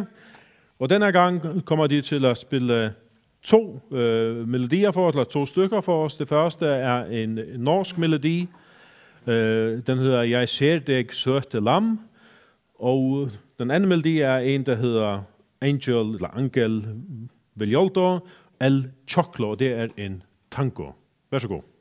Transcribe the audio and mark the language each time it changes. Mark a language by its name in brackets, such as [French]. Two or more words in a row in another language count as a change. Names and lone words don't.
[Danish] Og denne gang kommer de til at spille 2 melodier for os, eller 2 stykker for os. Det første er en norsk melodi. Den hedder Jeg ser deg søte lam. Og den anden melodi er en, der hedder Angel, eller Angel Viljoldo, El Choclo, det er en tango. Vær så god.